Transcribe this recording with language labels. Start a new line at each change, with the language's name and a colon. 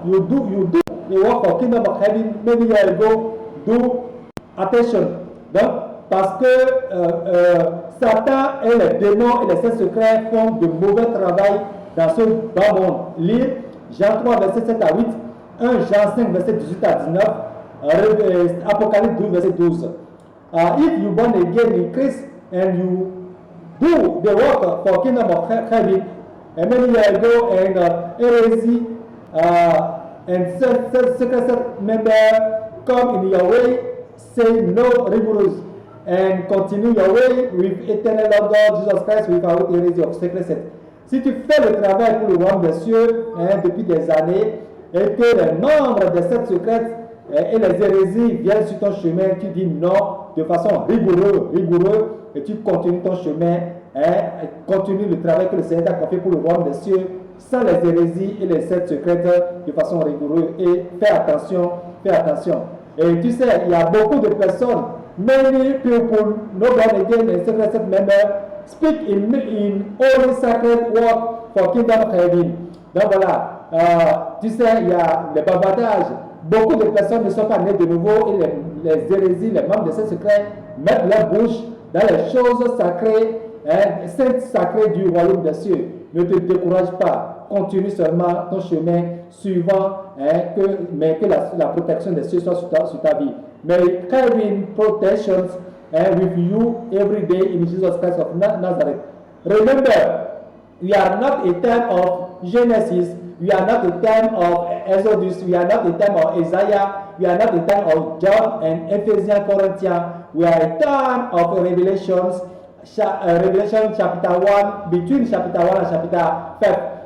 English: You do the work for kingdom of heaven many years ago. Do attention.
French: Donc, parce que Satan et les démons et les saints secrets font de mauvais travail dans ce bas monde. Lire Jean 3, verset 7 à 8, 1 Jean 5, verset 18 à 19, Apocalypse 12, verset 12.
English: If you born again in Christ and you do the work for kingdom of heaven, and many years ago, and heresy and secret member come in your way, say no rigorous, and continue your way with eternal Lord God Jesus Christ without heresy of secret.
French: Si tu fais le travail pour le royaume des cieux depuis des années, et que les membres des sectes secrètes et les hérésies viennent sur ton chemin, tu dis non de façon rigoureuse, et tu continues ton chemin, continue le travail que le Seigneur t'a confié pour le royaume des cieux, sans les hérésies et les sectes secrètes de façon rigoureuse, et fais attention. Et tu sais, il y a beaucoup de personnes,
English: many people, no born again and secret members, speak in holy sacred work for kingdom heaven.
French: Donc voilà, tu sais, il y a des bavardages. Beaucoup de personnes ne sont pas nées de nouveau et les hérésies, les membres de ces secrets mettent leur bouche dans les choses sacrées, saintes sacrées du royaume des cieux. Ne te décourage pas, continue seulement ton chemin suivant, mais que la protection des cieux soit sur ta vie.
English: May carrying protections with you every day in Jesus Christ of Nazareth. Remember, we are not a time of Genesis, we are not a time of Exodus, we are not a time of Isaiah, we are not a time of John and Ephesians, Corinthians, we are a time of Revelations, Revelation chapter 1, between chapter 1 and chapter 5.